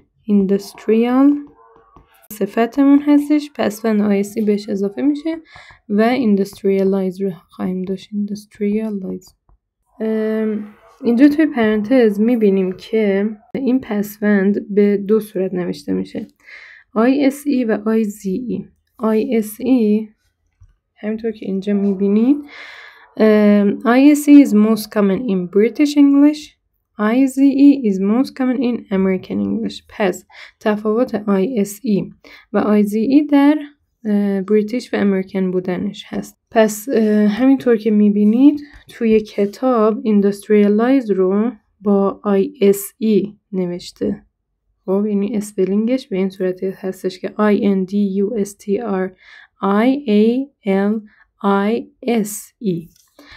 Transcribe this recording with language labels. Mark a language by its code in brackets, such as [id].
[fa] industrial صفتمون هستش، پسوند ISE بهش اضافه میشه و industrialize رو خواهیم داشت. [en] industrialize. [fa] اینجا توی پرانتز میبینیم که این پسوند به 2 صورت نوشته میشه، ISE و IZE. [en] ISE [fa] همینطور که اینجا میبینید [en] ISE is most common in British English. IZE is most common in American English. [fa] پس تفاوت ISE و IZE در بریتیش و امریکن بودنش هست. پس همینطور که میبینید توی کتاب industrialize رو با ISE نوشته، خب یعنی اسپلینگش به این صورتی هستش که INDUSTRIALISE.